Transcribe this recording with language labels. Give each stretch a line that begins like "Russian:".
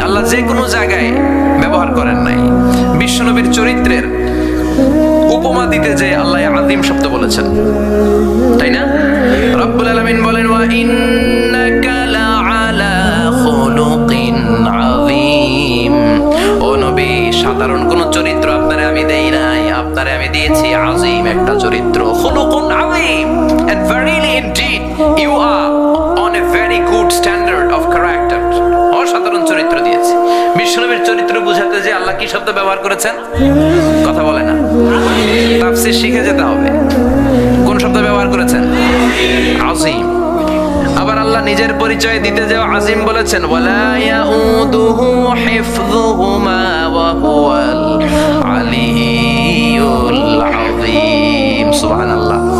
Bangla: আল্লাহ যে কোনো জায়গায় ব্যবহার করেন নাই। বিশ্বনবীর চরিত্রের উপমা দিতে যে আল্লাহ আযীম শব্দ বলেছেন, তাই না?
Arabic: রব্বুল আলামিন
Bangla: বলেন
Arabic: ওয়া ইন্নাকা লাআলা খুলুকিন আযীম।
Bangla: ও নবী, সাধারণ কোন চরিত্র আপনারে আমি দেই নাই, আপনারে আমি দিয়েছি আযীম একটা চরিত্র।
Arabic: খুলুকুন আযীম,
English: and verily indeed you are on a very good standard of character.
Bangla: অসাধারণ চরিত্র দিয়েছি। বিশ্বনবীর চরিত্র বুঝাতে যে আল্লাহ কি শব্দ ব্যবহার করেছেন? কথা বলে না। তাফসীর শিখে যেতে হবে। কোন শব্দ ব্যবহার করেছেন? আযীম। আবার আল্লাহ নিজের পরিচয় দিতে যে আযীম বলেছেন,
Arabic: ওয়ালা ইয়াউদুহু হিফযুহুমা ওয়া হুয়াল আলিয়্যুল আযীম।
Bangla: সুবহানাল্লাহ।